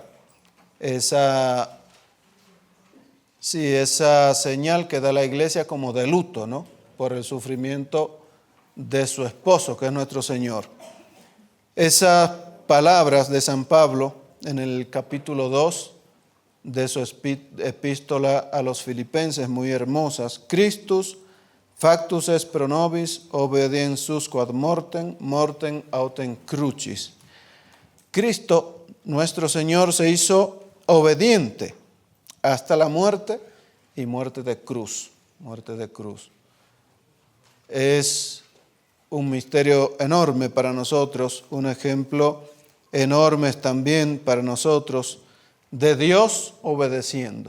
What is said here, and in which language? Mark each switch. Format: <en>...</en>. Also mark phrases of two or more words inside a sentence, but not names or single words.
<es>Esa señal que da la iglesia como de luto, ¿no? Por el sufrimiento de su esposo, que es nuestro Señor. Esas palabras de San Pablo en el capítulo 2 de su epístola a los Filipenses, muy hermosas.</es> <la>Christus factus est pro nobis, obediensus quod mortem, mortem autem crucis.</la> <es>Cristo, nuestro Señor, se hizo obediente hasta la muerte y muerte de cruz. Es un misterio enorme para nosotros, un ejemplo enorme también para nosotros de Dios obedeciendo.</es>